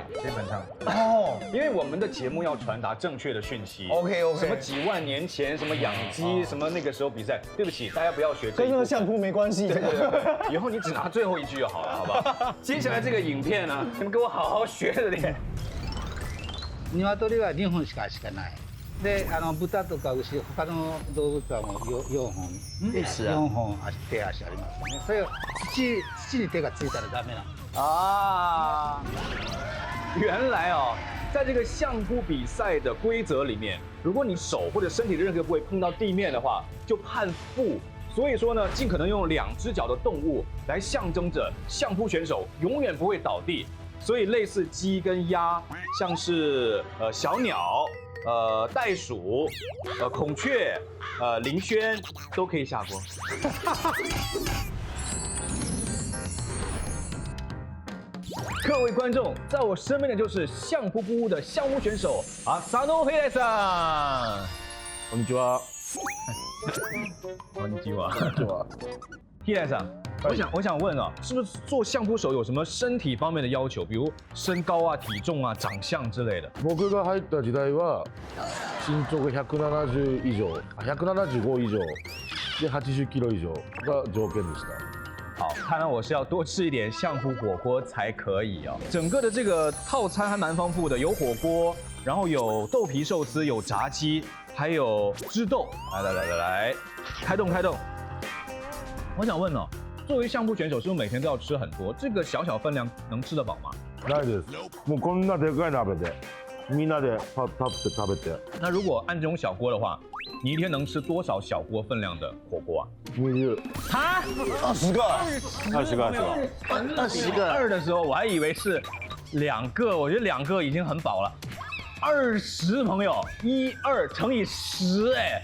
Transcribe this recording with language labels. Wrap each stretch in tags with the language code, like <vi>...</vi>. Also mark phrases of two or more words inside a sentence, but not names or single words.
<zh>对，基本上。哦，因为我们的节目要传达正确的讯息。 OK，什么几万年前什么养鸡，什么那个时候比赛，对不起，大家不要学这一部分。跟那个相扑没关系。以后你只拿最後一句就好了，好不好？接下来这个影片呢，你们给我好好学着点。</zh> <ja>鶏は2本しかない。で、豚とか牛、他の動物はもう4本。4本手足ありますよね。それを土に手がついたらダメなの。</ja> <zh>啊，原来哦，在这个相扑比赛的规则里面，如果你手或者身体的任何部位碰到地面的话，就判负。所以说呢，尽可能用2只脚的动物来象征着相扑选手永远不会倒地。所以类似鸡跟鸭，像是小鸟、袋鼠、孔雀、林轩都可以下锅。各位观众，在我身边的就是相扑布屋的相扑选手浅野平さん。</zh> <ja>こんにちは。こんにちは。</ja> <zh>P S 啊，我想问啊，是不是做相扑手有什么身体方面的要求，比如身高啊、体重啊、长相之类的？</zh> <ja>僕が入った時代は身長が170以上、175以上で80キロ以上が条件でした。</ja> <zh>好，看来我是要多吃一点相扑火锅才可以哦。整个的这个套餐还蛮丰富的，有火锅，然后有豆皮寿司，有炸鸡，还有汁豆。来，开动！我想问哦，作为相扑选手，是不是每天都要吃很多？这个小分量能吃得饱吗？</zh> <ja>ないです。もうこんなでかい鍋でみんなでパッて食べて。</ja> <zh>那如果按这种小锅的话，你一天能吃多少小锅分量的火锅啊 20。哈 20个， 20个2的时候，我还以为是2个，我觉得2个已经很饱了。20朋友，1、2乘以10，哎。</zh>